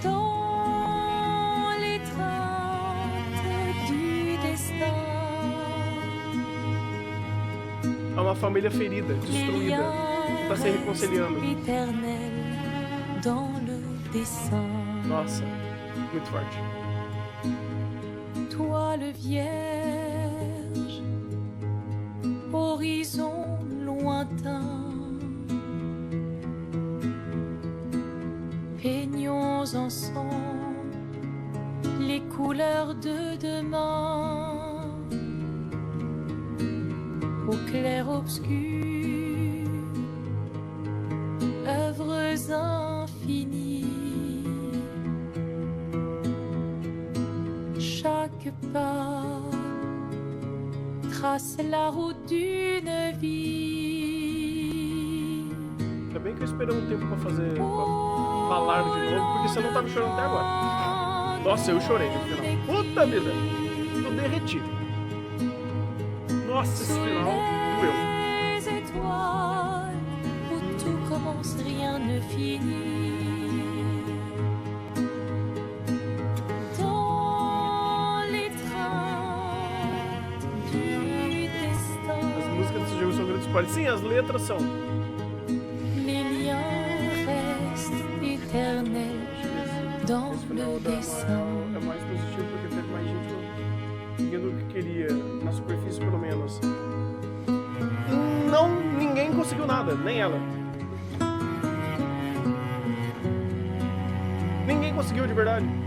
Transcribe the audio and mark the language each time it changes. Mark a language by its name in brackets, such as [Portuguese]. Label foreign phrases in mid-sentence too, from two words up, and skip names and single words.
[Portuguese] É uma família ferida, destruída, que está se reconciliando. Nossa, muito forte. [French] Toi le vierge, horizon lointain, peignons ensemble les couleurs de demain, au clair obscur, œuvres infinies, chaque pas trace la route d'une vie. [Portuguese] Ainda bem que eu esperei um tempo pra falar de novo, porque você não tava chorando até agora. Nossa, eu chorei no final. Puta vida! Eu derreti. Nossa, esse final doeu. [French] les étoiles où tout commence, rien ne finit. Dans les trains du destin, [Portuguese] As músicas desse jogo são grandes spoilers. Sim, as letras são. [French] les liens restent éternels dans [Portuguese] Esse final [French] le [Portuguese] da [French] dessin. [Portuguese] Mael é mais positivo porque teve mais gente seguindo o que queria, na superfície pelo menos. Não, ninguém conseguiu nada, nem ela. Ninguém conseguiu de verdade.